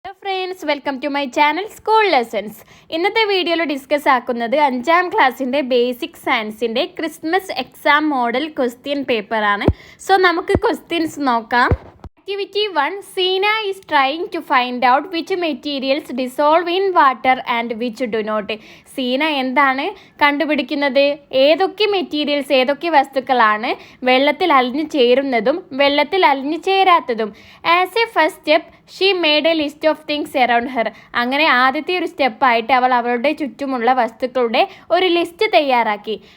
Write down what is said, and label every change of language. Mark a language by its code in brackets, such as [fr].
[ml] Hello friends, welcome to my channel school lessons. ഇന്നത്തെ വീഡിയോയിൽ discuss ആക്കുന്നത് 5ാം ക്ലാസ്സിൻ്റെ ബേസിക് സയൻസിൻ്റെ ക്രിസ്മസ് എക്സാം മോഡൽ ക്വസ്റ്റ്യൻ പേപ്പറാണ്. സോ നമുക്ക് ക്വസ്റ്റ്യൻസ് നോക്കാം. Activity 1. [en] Seena is trying to find out which materials dissolve in water and which do not. [ml] Seena എന്താണ് കണ്ടുപിടിക്കുന്നത്? ഏതൊക്കെ മെറ്റീരിയൽസ്, ഏതൊക്കെ വസ്തുക്കളാണ് വെള്ളത്തിൽ അലിഞ്ഞു ചേരുന്നതും വെള്ളത്തിൽ അലിഞ്ഞു ചേരാത്തതും. [en] As a first step she made a list of things around her. [ml] അങ്ങനെ ആദ്യത്തെ ഒരു സ്റ്റെപ്പായിട്ട് അവൾ അവളുടെ ചുറ്റുമുള്ള വസ്തുക്കളുടെ ഒരു ലിസ്റ്റ് തയ്യാറാക്കി.